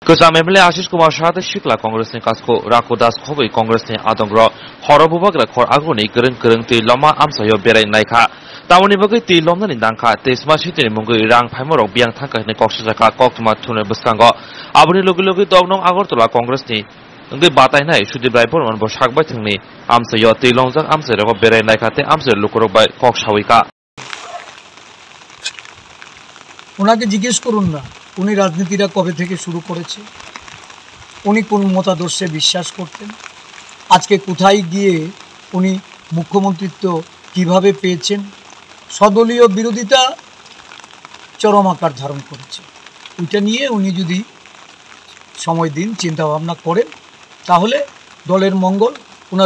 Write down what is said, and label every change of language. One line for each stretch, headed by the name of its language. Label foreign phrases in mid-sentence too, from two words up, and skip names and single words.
Kok Borok: Kazam MLA Ashish Kumar Shahade Shikla Congress ni Kasko Rako Das Khobei Congress ni Adongro Horobubagla Khor Agoni Gereng Ti Loma Amsayo Berai Naikha Tawani Bagai Ti Lomna ni Dangkha Te Smashiti ni Mungui Rang Phaimorok Biang Thangka ni Koksajaka Koktuma Thune Buskango Abuni Logi Dognong Agortola Congress ni Ngi Batai Nai Shudi Bai Borman Bo Shakbai Thangni Amsayo Ti Lomjak Amsayo Berai Naikha Te Amsayo Lukorok Bai Kokshawika
Bangla: ওনাকে জিজ্ঞেস করুন না উনি রাজনীতিটা কবে থেকে শুরু করেছে উনি কোন মতাদর্শে বিশ্বাস করতেন আজকে কোথায় গিয়ে উনি মুখ্যমন্ত্রীত্ব কিভাবে পেয়েছেন সদলীয় বিরোধিতা চরম আকার ধারণ করেছে ওইটা নিয়ে উনি যদি সময় দিন চিন্তা ভাবনা করেন তাহলে দলের মঙ্গল ওনার